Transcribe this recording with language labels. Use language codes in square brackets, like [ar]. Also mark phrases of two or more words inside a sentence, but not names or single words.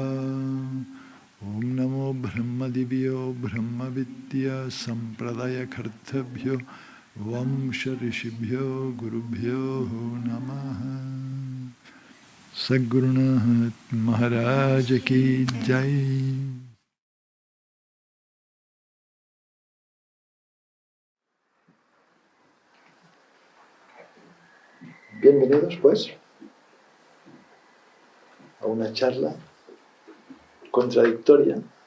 [sa] ॐ नमो ब्रह्मदिव्यो ब्रह्मविद्या सम्प्रदाय कर्तभ्यो वंश ऋषिभ्यो गुरुभ्यो नमः. [hi] सद्गुरुनाथ महाराज की जय. [es] Bienvenidos, pues, a una charla contradictoria.